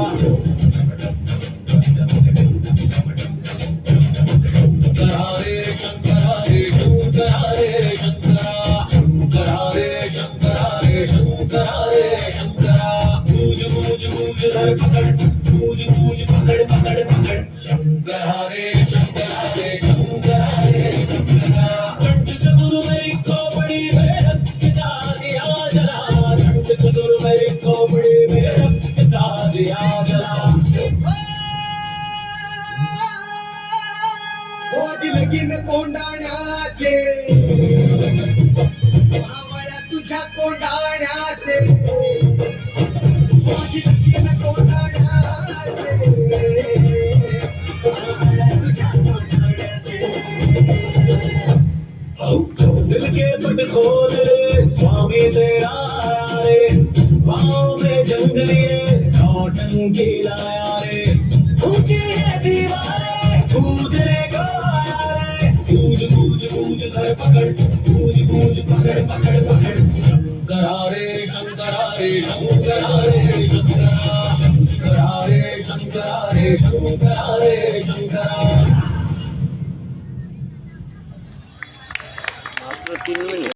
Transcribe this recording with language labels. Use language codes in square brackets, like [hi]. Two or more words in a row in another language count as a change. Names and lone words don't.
[hi] शंकर हरे शंकर हरे शंकर हरे शंकर. शंकर हरे शंकर हरे शंकर हरे शंकर. पूज पूज पूज धर पकड़ पूज पूज पकड़ पकड़ पकड़. शंकर हरे शंकर हरे शंकर हरे शंकर. चंड चतुर्मय खोपड़ी में रखता दिया जला. चंड चतुर्मय खोपड़ी में रखता दिया जला. [mr] होदी लगीन कोंडाण्याचे मावळ्या तुझ्या कोंडाण्याचे. होदी लगीन कोंडाण्याचे मावळ्या तुझ्या कोंडाण्याचे. [hi] दिल के पट खोल रे स्वामी तेरा आया रे. पाँव में जंग लिए नौटंकी लाया रे. ऊंची है दीवारें कूदने को आया रे. कूद कूद कूद धर पकड़ कूद कूद पकड़ पकड़ पकड़. शंकर हरे शंकर हरे शंकर हरे शंकर. शंकर हरे शंकर हरे शंकर हरे शंकर. [mr] मात्र 3 मिनिट.